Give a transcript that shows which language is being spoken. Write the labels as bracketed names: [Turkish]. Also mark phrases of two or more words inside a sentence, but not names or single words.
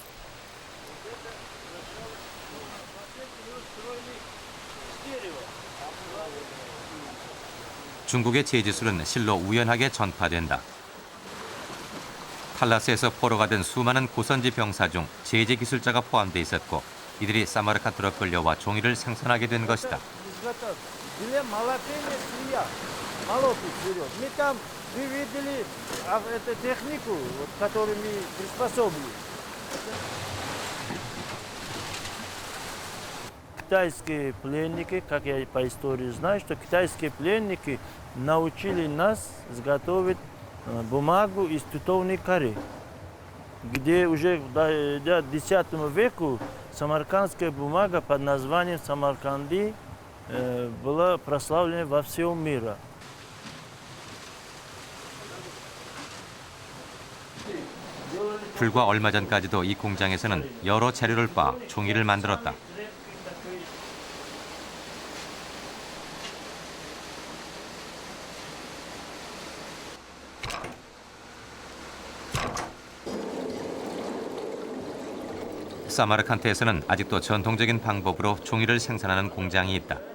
[Korean] 중국의 제지술은 실로 우연하게 전파된다. 탈라스에서 포로가 된 수많은 고선지 병사 중 제지 기술자가 포함돼 있었고 이들이 사마르칸트로 끌려와 종이를 생산하게 된 것이다. [Russian] Китайские пленники, как я по истории знаю, что китайские пленники научили нас изготовить бумагу из тутовной коры, где уже в X веку самаркандская бумага под названием Самарканди была прославлена во всем мире. [Korean] 불과 얼마 전까지도 이 공장에서는 여러 재료를 빻아 종이를 만들었다. 사마르칸트에서는 아직도 전통적인 방법으로 종이를 생산하는 공장이 있다.